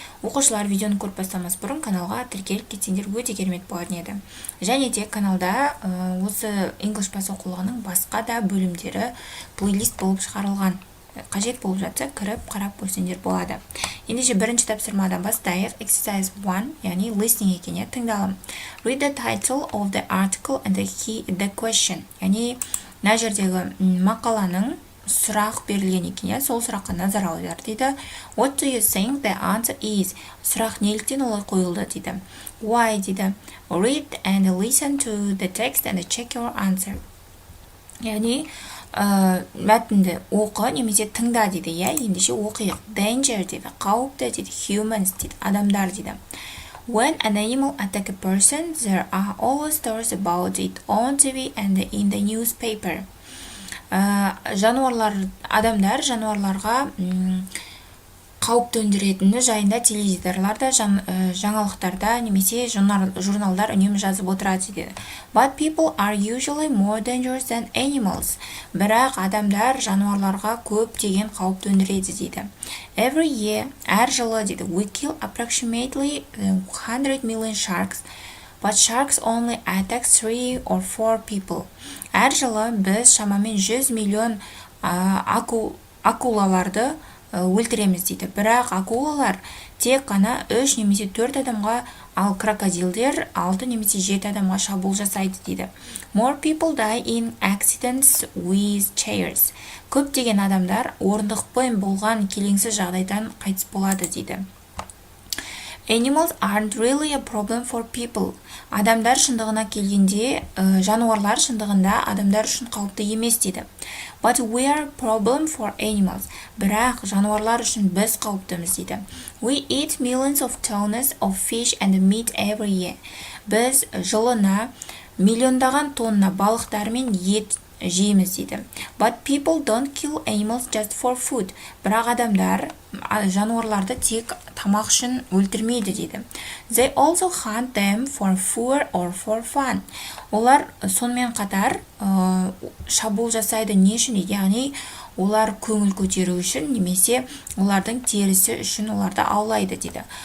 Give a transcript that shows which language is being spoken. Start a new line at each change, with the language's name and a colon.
Kazakh: Оқушылар видеоны көріп бастамас бұрын каналға тіркеліп кетсеңдер өте керемет болатын еді. Және де каналда осы English Buzz оқулығының басқа да бөлімдері плейлист болып шығарылған. Қажет болып жатса, кіріп қарап көрсеңдер болады. Ендеше бірінші тапсырмадан бастайық.
English: Exercise 1,
Kazakh: яғни listening екене тыңдалым.
English: Read the title of the article and the question.
Kazakh: Яғни мына жердегі мақаланың сұрақ берілген екен, сол сұраққа назар аудар дейді.
English: What do you think the answer is?
Kazakh: Сұрақ неліктен олай қойылды дейді.
English: Why
Kazakh: дейді.
English: Read and listen to the text and check your answer.
Kazakh: Яғни мәтінді оқы немесе тыңда дейді. Ендеше оқиық.
English: Danger
Kazakh: дейді, қауіпті дейді,
English: humans
Kazakh: дейді, адамдар дейді.
English: When an animal attack a person, there are always stories about it on TV and in the newspaper.
Kazakh: Адамдар жануарларға қауіп төндіретіні жайында теледидарларда, жаңалықтарда немесе журналдар үнемі жазып отырады дейді.
English: But people are usually more dangerous than animals.
Kazakh: Бірақ адамдар жануарларға көптеген қауіп төндіреді дейді.
English: Every year,
Kazakh: әр жылы дейді,
English: we kill approximately 100 million sharks, but sharks only attack 3 or 4 people.
Kazakh: Әр жылы біз шамамен 100 миллион акулаларды өлтіреміз дейді. Бірақ акулалар тек қана 3 немесе 4 адамға, ал крокодилдер 6 немесе 7 адамға шабуыл жасайды дейді.
English: More people die in accidents with chairs.
Kazakh: Көптеген адамдар орындықпен болған келеңсіз жағдайдан қайтыс болады дейді.
English: Animals aren't really a problem for people.
Kazakh: Адамдар шындығына келгенде, жануарлар шындығында адамдар үшін қауіпті емес дейді.
English: But we are a problem for animals.
Kazakh: Бірақ жануарлар үшін біз қауіптіміз дейді.
English: We eat millions of tons of fish and meat every year.
Kazakh: Біз жылына миллиондаған тонна балықтар мен ет жейміз дейді.
English: But people don't kill animals just for food.
Kazakh: Бірақ адамдар жануарларды тек тамақ үшін өлтірмейді дейді.
English: They also hunt them for food or for fun.
Kazakh: Олар сонымен қатар шабуыл жасайды не үшін дейді. Яғни олар көңіл көтеру үшін немесе олардың терісі үшін оларды аулайды дейді.